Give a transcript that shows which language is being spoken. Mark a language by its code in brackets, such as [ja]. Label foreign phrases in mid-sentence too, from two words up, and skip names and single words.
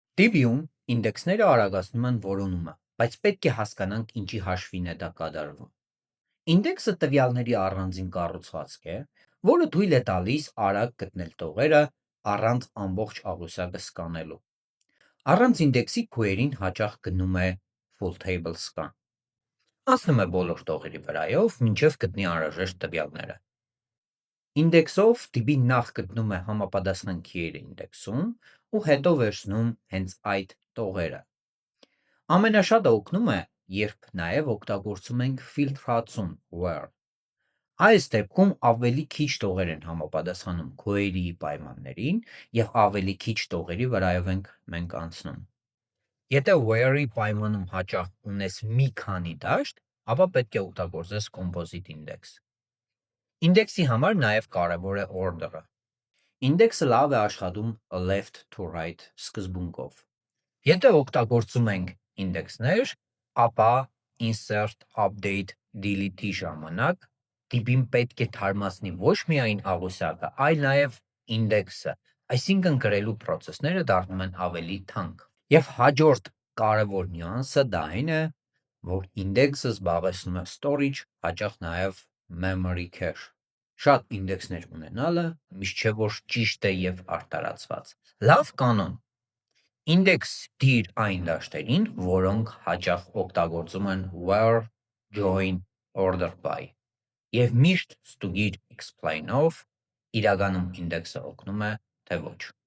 [hy] DB-ում ինդեքսները արագացնում են որոնումը, բայց պետք է հասկանանք ինչի հաշվին է դա կատարվում։ Ինդեքսը տվյալների առանձին կառուցվածք է, որը թույլ է տալիս արագ գտնել տողերը առանց ամբողջ աղյուսակը սկանելու։ Առանց ինդեքսի քույերին հաճախ գնում է [en] full table scan։ [hy] Անցնում է բոլոր տողերի վրայով, մինչև գտնի անհրաժեշտ տվյալները։ Ինդեքսով DB-ն նախ գտնում է համապատասխան քիերը ինդեքսում ու հետո վերցնում հենց այդ տողերը։ Ամենաշատը օգնում է, երբ նաև օգտագործում ենք ֆիլտրացում where։ Այս դեպքում ավելի քիչ տողեր են համապատասխանում քոերի պայմաններին և ավելի քիչ տողերի վրայով ենք մենք անցնում։ Եթե where-ի պայմանում հաճախ ունես մի քանի դաշտ, ապա պետք է օգտագործես [en] composite index։ [hy] Ինդեքսի համար նաև կարևոր է order-ը։ Ինդեքսը լավ է աշխատում [en] left to right [hy] սկզբունքով։ Եթե օգտագործում ենք ինդեքսներ, ապա [en] insert, update, [hy] delete-ի ժամանակ DB-ն պետք է թարմացնի ոչ միայն աղյուսակը, այլ նաև ինդեքսը, այսինքն գրելու process-ները դառնում են ավելի թանկ։ Եվ հաջորդ կարևոր նյուանսը դա այն է, որ ինդեքսը զբաղեցնում է storage, հաճախ նաև [en] memory cache։ [hy] Շատ ինդեքսներ ունենալը միշտ չէ, որ ճիշտ է և արդարացված։ Լավ կանոն. ինդեքս դիր այն դաշտերին, որոնք հաճախ օգտագործում են [en] where, join, order by, [hy] և միշտ ստուգիր explain-ով, իրականում ինդեքսը օգնում է, թե ոչ։